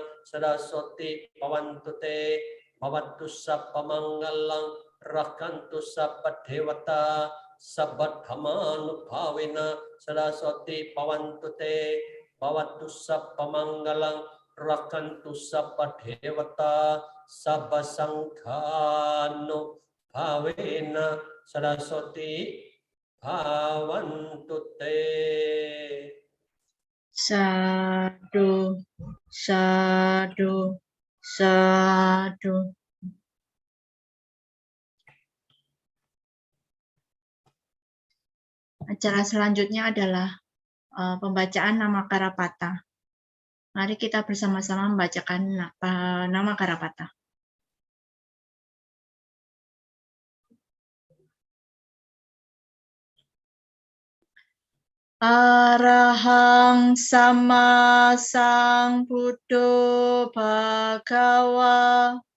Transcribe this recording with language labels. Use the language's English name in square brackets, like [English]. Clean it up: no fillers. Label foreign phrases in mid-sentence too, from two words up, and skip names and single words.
[Pali] saraswati pavantute bhavattu sappamanggalang rakantu sappadevata sabba dhammanubhavena saraswati pavantute bhavattu sappamanggalang rakantu sappadevata sabba sanghanubhavena saraswati bhavantute. Sadu, sadu, sadu. [Indonesian] Acara selanjutnya adalah pembacaan nama Karapata. Mari kita bersama-sama membacakan nama Karapata. [Pali] Arahang sama sang Buddho Bhagawa